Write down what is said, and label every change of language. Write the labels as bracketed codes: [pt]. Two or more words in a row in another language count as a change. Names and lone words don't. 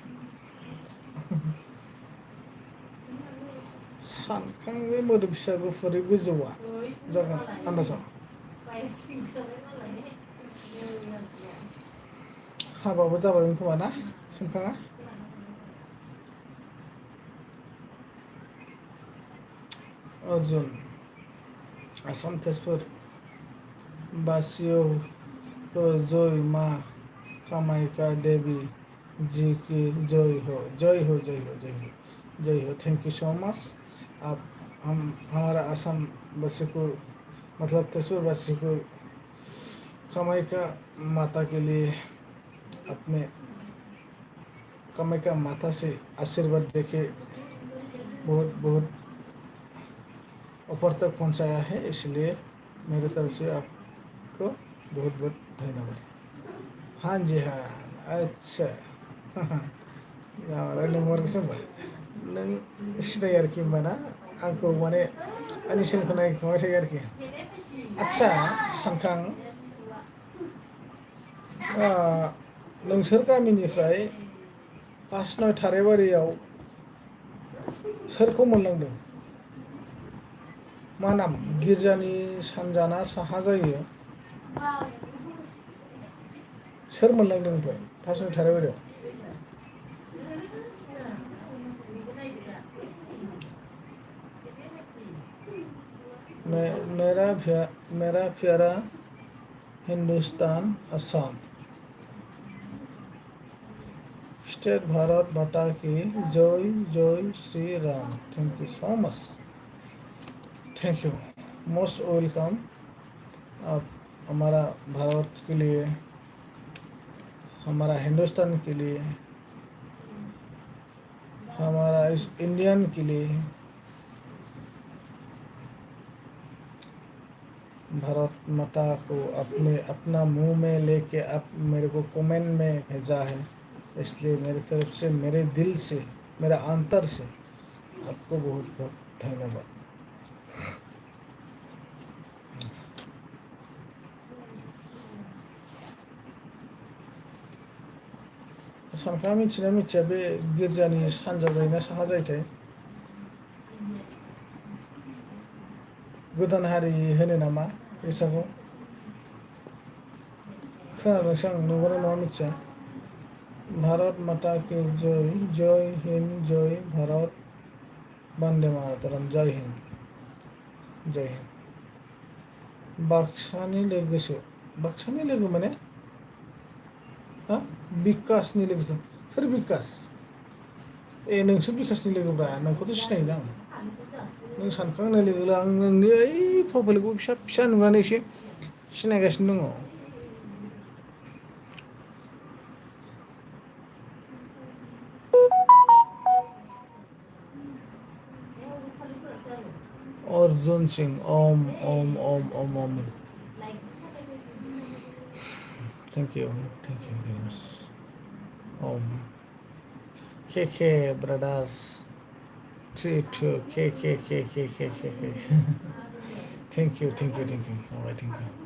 [brx] सानखां बे मोदोम फिसा गुफुरै गोजौआ जागोन आन्दासाव हाबाबो जाबायमोन खोमा ना सानखाङा [hi] अर्जुन आसाम तेजपुर बासियो जय माँ कामाख्या देवी जी की जय हो जय हो जय हो जय हो जय हो। [en] thank you so much. [hi] आप हम हमारा असम वासी को मतलब तेजपुर वासी को कामाख्या माता के लिए अपने कामाख्या माता से आशीर्वाद देके बहुत बहुत ऊपर तक पहुंचाया है, इसलिए मेरे तरफ से आपको बहुत बहुत धन्यवाद। हाँ जी हाँ। [brx] अच्छा नंबर सोंबा नों सिनायो आरोखि होमबाना आंखौ माने आंनि सेलखौ नायखोमाबाय थायो आरोखि। आदसा सानखां नोंसोर गामिनिफ्राय 5-9 थाराइबारियाव सोरखौ मोनलांदों? मा नाम? गिर्जानि सानजाना साहा जायो? सोर मोनलांदों ओमफ्राय 5-9 थाराइबारियाव? [hi] मेरा प्यारा हिंदुस्तान असम स्टेट भारत माता की जय जय श्री राम। [en] thank you so much. thank you most welcome. [hi] आप हमारा भारत के लिए, हमारा हिंदुस्तान के लिए, हमारा इस इंडियन के लिए, भारत माता को अपना मुंह में लेके आप मेरे को कमेंट में भेजा है, इसलिए मेरी तरफ से, मेरे दिल से, मेरा अंतर से आपको बहुत बहुत धन्यवाद। [brx] सानफ्रा मिथिना मिथिया बे गिर्जानि सानजा जायोना साहा जायोथाय? गोदान हारि होनो नामा बैसागु? खोनादोंसो आं, नंगौना नङा मिथिया। [hi] भारत माता की जय जय हिंद जय भारत वंदे मातरम। जय हिंद जय हिंद। [brx] बाक्सानि लोगोसो, बाक्सानि लोगो माने हा बिकासनि लोगोसो? सोर बिकास? ए नोंसो बिकासनि लोगोब्रा, नोंखौथ' सिनायोदां। नों सानखांनाय लोगो लोगो आं नोंनि ओइ प्रफाइलखौ फिसा फिसा नुनानै एसे सिनायगासिनो दङ। [hi] अर्जुन सिंह ओम ओम ओम ओम ओम। [en] thank you very much om. K brothers 3-2 K thank you thank you.